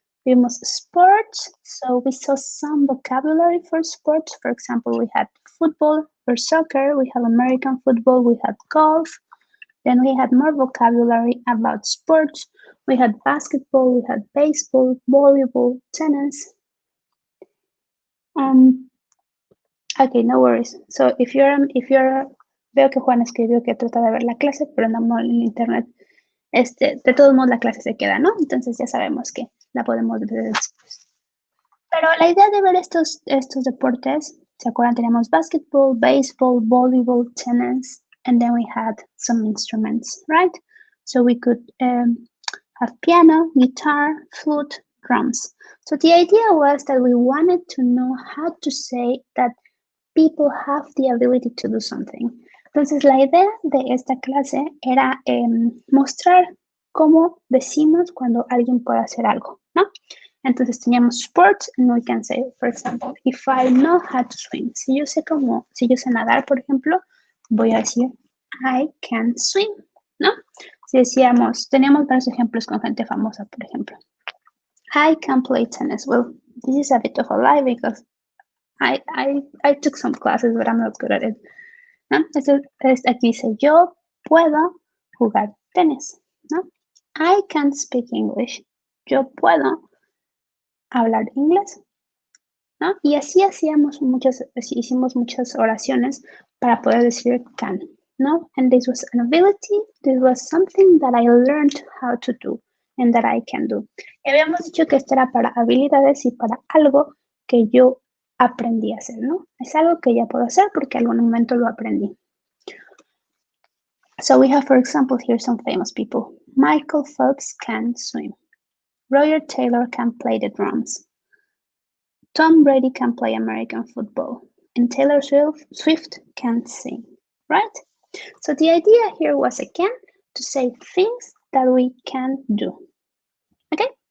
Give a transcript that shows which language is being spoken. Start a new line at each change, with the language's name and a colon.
Spanish: Vimos
English: sports, so we saw some vocabulary for sports. For example, we had football or soccer, we have American football, we had golf. Then we had more vocabulary about sports. We had basketball, we had baseball, volleyball, tennis. Okay, no worries. So if you're,
Spanish: veo que Juan escribió que trata de ver la clase, pero no en internet. De todos modos la clase se queda, ¿no? Entonces ya sabemos que la podemos ver después. Pero la idea de ver estos deportes, ¿se acuerdan? Teníamos
English: basketball, baseball, volleyball, tennis, and then we had some instruments, right? So we could have piano, guitar, flute, drums. So the idea was that we wanted to know how to say that people have the ability to do something.
Spanish: Entonces, la idea de esta clase era mostrar cómo decimos cuando alguien puede hacer algo, ¿no? Entonces, teníamos
English: sports, and we can say, for example, if I know how to swim.
Spanish: Si yo sé nadar, por ejemplo, voy a decir,
English: I can swim,
Spanish: ¿no? Si decíamos, teníamos varios ejemplos con gente famosa, por ejemplo.
English: I can play tennis. Well, this is a bit of a lie because I took some classes, but I'm not good at it.
Spanish: ¿No? Aquí dice, yo puedo jugar tenis, ¿no?
English: I can speak English.
Spanish: Yo puedo hablar inglés, ¿no? Y así hicimos muchas oraciones para poder decir can, ¿no?
English: And this was an ability, this was something that I learned how to do and that I can do.
Spanish: Y habíamos dicho que esto era para habilidades y para algo que yo aprendí a hacer, ¿no? Es algo que ya puedo hacer porque en algún momento lo aprendí.
English: So we have, for example, here some famous people. Michael Phelps can swim. Roger Taylor can play the drums. Tom Brady can play American football. And Taylor Swift can sing, right? So the idea here was, again, to say things that we can do. Okay?